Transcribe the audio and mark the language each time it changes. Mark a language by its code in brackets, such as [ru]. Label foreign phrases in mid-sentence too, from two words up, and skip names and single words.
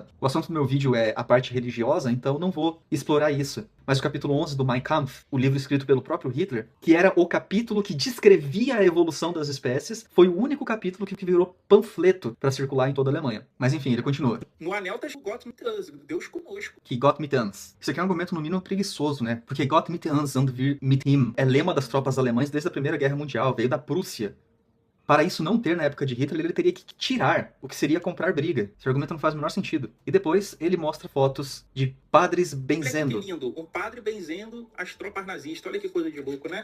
[pt] O assunto do meu vídeo é a parte religiosa, então não vou explorar isso. Mas o capítulo 11 do Mein Kampf, o livro escrito pelo próprio Hitler, que era o capítulo que descrevia a evolução das espécies, foi o único capítulo que virou panfleto para circular em toda a Alemanha. Mas enfim, ele continua. No anel tá [de] Gott mit uns, [pt] Deus conosco. Que [de] Gott mit uns. [pt] Isso aqui é um argumento no mínimo preguiçoso, né? Porque [de] Gott mit uns und wir mit ihm [pt] é lema das tropas alemãs desde a Primeira Guerra Mundial, veio da Prússia. Para isso não ter na época de Hitler, ele teria que tirar, o que seria comprar briga. Esse argumento não faz o menor sentido. E depois ele mostra fotos de padres benzendo. Olha que lindo, um padre benzendo as tropas nazistas. Olha que coisa de louco, né?